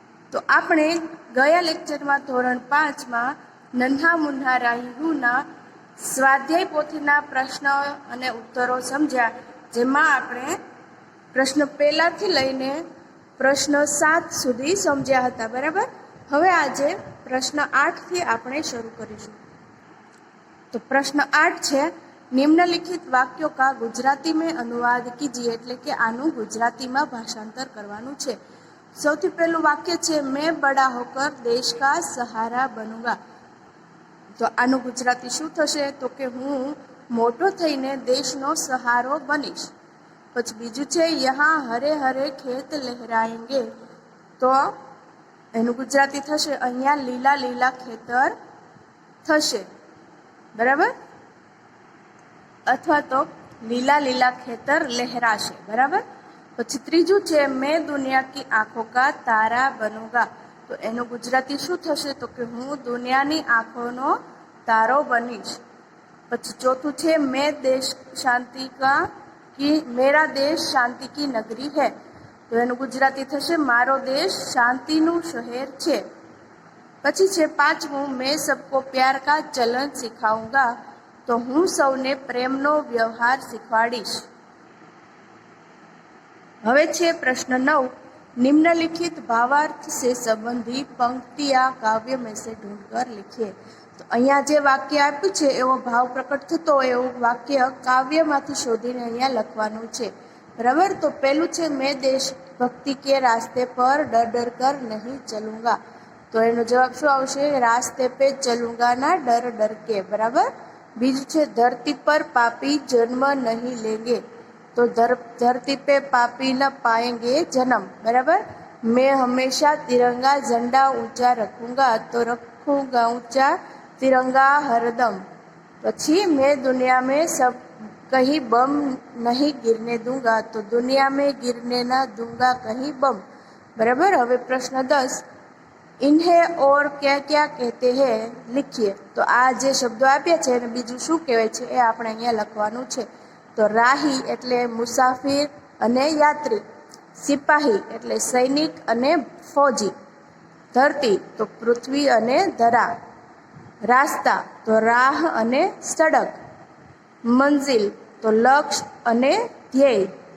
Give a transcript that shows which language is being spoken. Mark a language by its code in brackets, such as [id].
[gu] તો આપણે ગયા લેક્ચરમાં ધોરણ 5માં નન્હા મુન્હા રાહીહુના સ્વાધ્યાય પોથીના પ્રશ્ન અને ઉત્તરો સમજ્યા, જેમાં આપણે પ્રશ્ન પહેલાથી લઈને પ્રશ્ન 7 સુધી સમજ્યા હતા. બરાબર. હવે આજે પ્રશ્ન 8થી આપણે શરૂ કરીશું. તો પ્રશ્ન 8 છે, [hi] निम्नलिखित वाक्यों का गुजराती में अनुवाद कीजिए. [gu] એટલે કે આનું ગુજરાતીમાં ભાષાંતર કરવાનું છે. સૌથી પહેલું વાક્ય છે, [hi] मैं बड़ा होकर देश का सहारा बनूंगा. [gu] તો આનું ગુજરાતી શું થશે? તો કે હું મોટો થઈને દેશનો સહારો બનીશ. પછી બીજું છે, [hi] यहाँ हरे हरे खेत लहराएंगे. [gu] તો એનું ગુજરાતી થશે, અહીંયા લીલા લીલા ખેતર થશે. બરાબર. અથવા તો લીલા લીલા ખેતર લહેરાશે. બરાબર. પછી ત્રીજું છે, [hi] मैं दुनिया की आंखों का तारा बनूंगा. [gu] તો એનું ગુજરાતી શું થશે? તો કે હું દુનિયાની આંખોનો તારો બનીશ. પછી ચોથું છે, [hi] मैं देश शांति का की मेरा देश शांति की नगरी है. [gu] તો એનું ગુજરાતી થશે, મારો દેશ શાંતિનું શહેર છે. પછી છે પાંચમું, [hi] मैं सबको प्यार का चलन सिखाऊंगा. [gu] તો હું સૌને પ્રેમનો વ્યવહાર શીખવાડીશ. હવે છે પ્રશ્ન 9, [hi] निम्नलिखित भावार्थ से संबंधी पंक्तियां काव्य में से ढूंढकर लिखिए. [gu] તો અહીંયા જે વાક્ય આપ્યું છે એવો ભાવ પ્રકટ થતો હોય એવું વાક્ય કાવ્યમાંથી શોધીને અહીંયા લખવાનું છે. બરાબર. તો પહેલું છે, [hi] मैं देश भक्ति के रास्ते पर डर डर कर नहीं चलूंगा. [gu] તો એનો જવાબ શું આવશે? [hi] रास्ते पे चलूंगा ना डर डर के. बराबर. [gu] बीजू છે, [hi] धरती पर पापी जन्म नहीं लेंगे. तो धरती पे पापी न पाएंगे जन्म. बराबर. मैं हमेशा तिरंगा झंडा ऊंचा रखूंगा. तो रखूंगा ऊंचा तिरंगा हरदम. પછી मैं दुनिया में सब कहीं बम नहीं गिरने दूंगा. तो दुनिया में गिरने ना दूंगा कहीं बम. बराबर. [gu] હવે પ્રશ્ન 10, [hi] इन्हें और क्या क्या कहते हैं लिखिए. [gu] तो आ जे शब्दों आप्या छे અને બીજું શું કહેવાય છે એ આપણે અહીંયા લખવાનું છે. તો રાહી એટલે મુસાફિર અને યાત્રી, સિપાહી એટલે સૈનિક અને ફૌજી, ધરતી તો પૃથ્વી અને ધરા, રાસ્તા તો રાહ અને સડક, મંઝિલ તો લક્ષ્ય અને ધ્યેય.